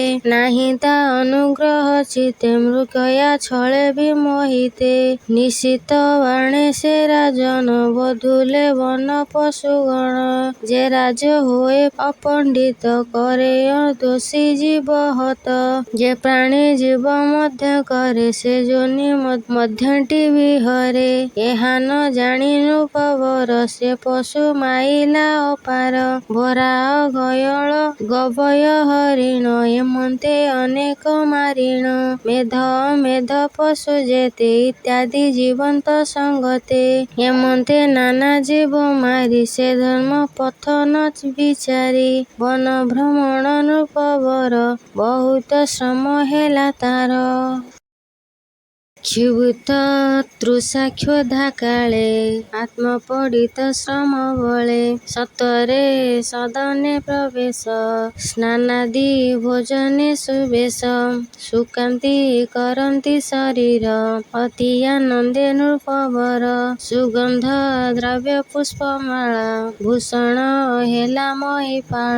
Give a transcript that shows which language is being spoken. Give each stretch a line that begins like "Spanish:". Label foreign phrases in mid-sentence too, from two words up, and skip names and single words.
Odia: ନାହିଁ ତା ଅନୁଗ୍ରହ ଚିତ୍ତେ ମୃଗୟା ଛଳେ ବିମୋହିତେ। ନିଶିତ ବାଣେ ସେ ରାଜନ ବଧୁଲେ ବନ ପଶୁଗଣ ଯେ ରାଜ ହୋଏ ଅପଣ୍ଡିତ କରେ ଦୋଷୀ ଜୀବ ହତ। ଯେ ପ୍ରାଣୀ ଜୀବ ମଧ୍ୟ କରେ ସେ ଯୋନି ମଧ୍ୟଟି ବିହରେ। ଏହା ନ ଜାଣି ନୃପବର ସେ ପଶୁ ମାଇଲା ଅପାର ବରାହ ଗୟଳ ଗବୟ ହରିଣ ଏମନ୍ତେ ଅନେକ ମାରିଣ। ମେଧ ପଶୁ ଯେତେ ଇତ୍ୟାଦି ଜୀବନ୍ତ ସଙ୍ଗତେ ଏମନ୍ତେ ନାନା ଜୀବ ମାରି ସେ ଧର୍ମ ପଥ ନ ବିଚାରି। ବନ ଭ୍ରମଣ ନୃପବର ବହୁତ ଶ୍ରମ ହେଲା ତାର। କ୍ଷୁବ୍ଧ ତୃଷା କ୍ଷୁଧା କାଳେ ଆତ୍ମପୀଡ଼ିତ ଶ୍ରମ ବଳେ ସତ୍ୱରେ ସଦନେ ପ୍ରବେଶ ସ୍ନାନାଦି ଭୋଜନେ ସୁବେଶ। ସୁକାନ୍ତି କରନ୍ତି ଶରୀର ଅତି ଆନନ୍ଦେ ନୃପବର ସୁଗନ୍ଧ ଦ୍ରବ୍ୟ ପୁଷ୍ପମାଳା ଭୂଷଣ ହେଲା ମହୀପାଳ।